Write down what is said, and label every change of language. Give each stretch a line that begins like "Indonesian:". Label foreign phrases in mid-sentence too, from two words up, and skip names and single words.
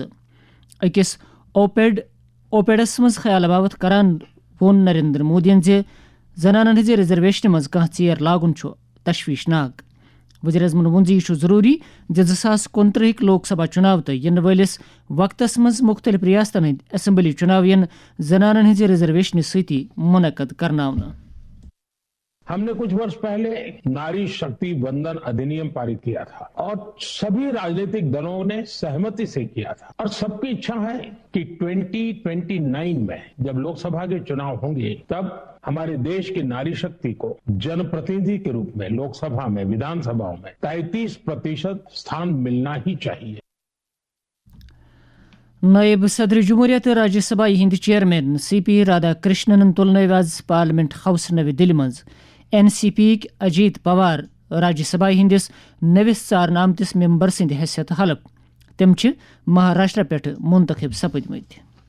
Kashmiri: أکِس اوپیڈس منٛز خیال باوت کران ووٚن نریندر مودیَن زِ زنانن ہٕنٛزِ ریزرویشنہِ منٛز کانٛہہ ژیر لاگُن چھُ تشویشناک۔ وزیر اعظمن ووٚن زِ یہ چھُ ضروٗری زِ 2029 لوک سبھا چُناو تہٕ یِنہٕ وٲلِس وقتس منٛز مُختٔلِف ریاستن ہٕنٛدۍ اسمبلی چُناو یِن زنانن ہٕنٛزِ ریزرویشنہِ سۭتی منعقد کرناونہٕ۔
Hindi: हम ने कुछ बरस पहले नारी शक्ति वंदन अधिनियम पारित किया था और सभी राजनीतिक दलों ने सहमति से किया था और सब की इच्छा है कि 2029 में जब लोक सभा के चुनाव होंगे तब हमारे देश की नारी शक्ति को जन प्रतिनिधि के रूप में लोक सभा में विधान सभाओं में 33% स्थान मिलना ही चाहिए.
Kashmiri: نائب صدر جمہوریہ تہٕ راجیہ سبھا ہٕنٛدۍ چیئرمین CP رادھا کرشنن تُلنٲوۍ آز پارلمنٹ ہاؤس نوِ دِلہِ منٛز NCP یِکۍ اجیت پوار راجیہ سبھا ہٕنٛدِس نٔوِس ژارنہٕ آمتِس ممبر سٕنٛدِ حیثیت حلف۔ تِم چھِ مہاراشٹرا پٮ۪ٹھٕ منتخب سپٕدمٕتۍ۔